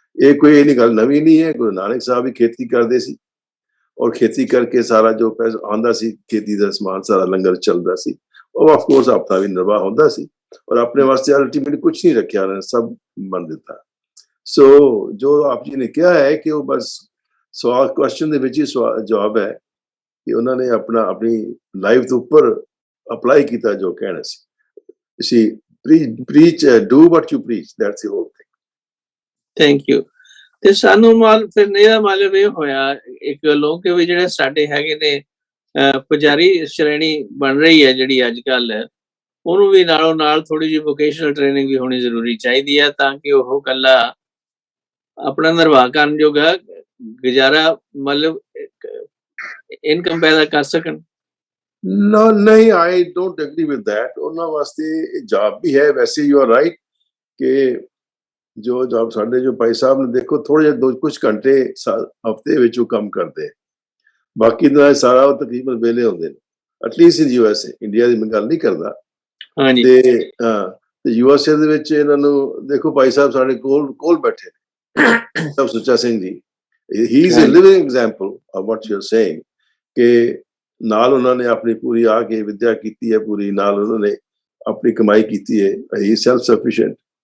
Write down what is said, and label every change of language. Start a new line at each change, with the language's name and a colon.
Punjabi: ਇਹ ਕੋਈ ਨਹੀਂ ਗੱਲ ਨਵੀਂ ਨਹੀਂ ਹੈ। ਗੁਰੂ ਨਾਨਕ ਸਾਹਿਬ ਵੀ ਖੇਤੀ ਕਰਦੇ ਸੀ, ਔਰ ਖੇਤੀ ਕਰਕੇ ਸਾਰਾ ਜੋ ਪੈਸਾ ਆਉਂਦਾ ਸੀ, ਖੇਤੀ ਦਾ ਸਮਾਨ ਸਾਰਾ ਲੰਗਰ ਚੱਲਦਾ ਸੀ, ਉਹ
English: of course
Punjabi: ਆਪਣਾ ਵੀ ਨਿਰਵਾਹ ਹੁੰਦਾ ਸੀ, ਔਰ ਆਪਣੇ ਵਾਸਤੇ ਅਲਟੀਮੇਟਲੀ ਕੁਝ ਨਹੀਂ ਰੱਖਿਆ, ਉਹਨੇ ਸਭ ਮੰਨ ਦਿੱਤਾ। ਸੋ ਜੋ ਆਪ ਜੀ ਨੇ ਕਿਹਾ ਹੈ ਕਿ ਉਹ ਬਸ ਸਵਾਲ ਕੁਐਸਚਨ ਦੇ ਵਿੱਚ ਹੀ ਜਵਾਬ ਹੈ ਕਿ ਉਹਨਾਂ ਨੇ ਆਪਣੀ ਲਾਈਫ ਦੇ ਉੱਪਰ ਅਪਲਾਈ ਕੀਤਾ ਜੋ ਕਹਿਣਾ ਸੀ।
English: ਸੀ preach, do what you preach, that's the whole thing. Thank you.
Punjabi: ਤੇ ਸਾਨੂੰ ਫਿਰ ਇਹਦਾ ਮਤਲਬ ਇਹ ਹੋਇਆ ਇੱਕ ਗੱਲੋਂ ਕਿ ਵੀ ਜਿਹੜੇ ਸਾਡੇ ਹੈਗੇ ਨੇ ਪੁਜਾਰੀ ਸ਼੍ਰੇਣੀ ਬਣ ਰਹੀ ਹੈ ਜਿਹੜੀ ਅੱਜ ਕੱਲ, ਉਹਨੂੰ ਵੀ ਨਾਲੋਂ ਨਾਲ ਥੋੜੀ ਜਿਹੀ ਵੋਕੇਸ਼ਨਲ ਟ੍ਰੇਨਿੰਗ ਵੀ ਹੋਣੀ ਜ਼ਰੂਰੀ ਚਾਹੀਦੀ ਹੈ, ਤਾਂ ਕਿ ਉਹ ਇਕੱਲਾ ਆਪਣਾ ਨਿਰਵਾਹ ਕਰਨ ਜੋਗਾ ਗੁਜ਼ਾਰਾ ਮਤਲਬ ਇਨਕਮ ਪੈਦਾ ਕਰ ਸਕਣ। ਨਹੀਂ,
English: I don't agree with that.
Punjabi: ਉਹਨਾਂ ਵਾਸਤੇ ਜੌਬ ਵੀ ਹੈ। ਵੈਸੇ
English: you are right
Punjabi: ਕਿ ਜੋ ਜੌਬ ਸਾਡੇ ਜੋ ਭਾਈ ਸਾਹਿਬ ਨੇ ਦੇਖੋ ਥੋੜੇ ਜਿਹੇ ਕੁਝ ਘੰਟੇ ਹਫਤੇ ਵਿੱਚ ਉਹ ਕੰਮ ਕਰਦੇ, ਬਾਕੀ ਦਾ ਸਾਰਾ ਉਹ ਤਕਰੀਬਨ ਵੇਲੇ ਹੁੰਦੇ ਨੇ।
English: at least in
Punjabi: USA, ਇੰਡੀਆ ਦੀ ਮੈਂ ਗੱਲ ਨਹੀਂ ਕਰਦਾ। ਹਾਂਜੀ। ਤੇ USA ਦੇ ਵਿੱਚ ਇਹਨਾਂ ਨੂੰ ਦੇਖੋ ਭਾਈ ਸਾਹਿਬ ਸਾਡੇ ਕੋਲ ਬੈਠੇ ਨੇ, ਸੁੱਚਾ ਸਿੰਘ ਜੀ,
English: he is a living example of what you are saying
Punjabi: ਕਿ ਨਾਲ ਉਹਨਾਂ ਨੇ ਆਪਣੀ ਪੂਰੀ ਆ ਕੇ ਵਿਦਿਆ ਕੀਤੀ ਹੈ, ਪੂਰੀ ਨਾਲ ਉਹਨਾਂ ਨੇ ਆਪਣੀ ਕਮਾਈ ਕੀਤੀ ਹੈ,
English: He self sufficient.